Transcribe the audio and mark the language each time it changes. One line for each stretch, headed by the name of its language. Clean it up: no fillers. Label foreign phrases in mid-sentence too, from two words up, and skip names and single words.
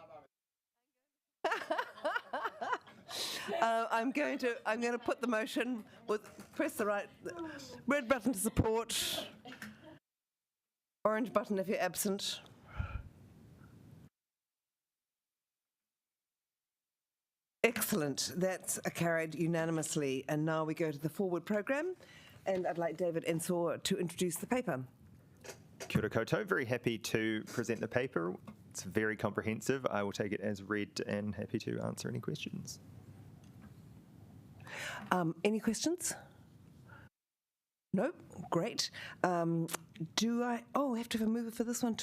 English: I'm going to put the motion press the red button to support, orange button if you're absent. Excellent. That's carried unanimously. And now we go to the forward programme, and I'd like David Ensor to introduce the paper.
Māori: Kia ora koutou.
English: Very happy to present the paper. It's very comprehensive. I will take it as read and happy to answer any questions. Any questions? Nope. Great. Do I? Oh, we have to have a mover for this one too.